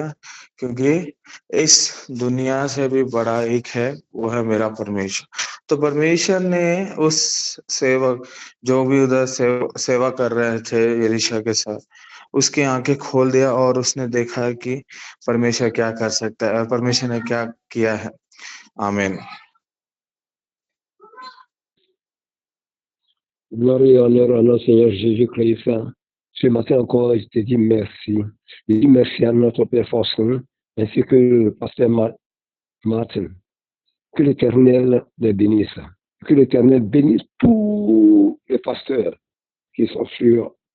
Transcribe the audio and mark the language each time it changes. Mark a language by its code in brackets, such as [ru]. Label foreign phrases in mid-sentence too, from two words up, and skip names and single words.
[hi] क्योंकि इस दुनिया से भी बड़ा एक है, वो है मेरा परमेश्वर। तो परमेश्वर ने उस सेवक जो भी उधर सेवा कर रहे थे एलीशा के साथ, उसकी आंखें खोल दिया और उसने देखा कि परमेश्वर क्या कर सकता है और परमेश्वर ने क्या किया है। आमीन। [fr] Gloire et honneur à notre Seigneur Jésus-Christ. Ce matin encore, je te dis merci. Je dis merci à notre Père Faustin, ainsi que le pasteur Martin. Que l'Éternel les bénisse. Que l'Éternel bénisse tous les pasteurs qui sont sur.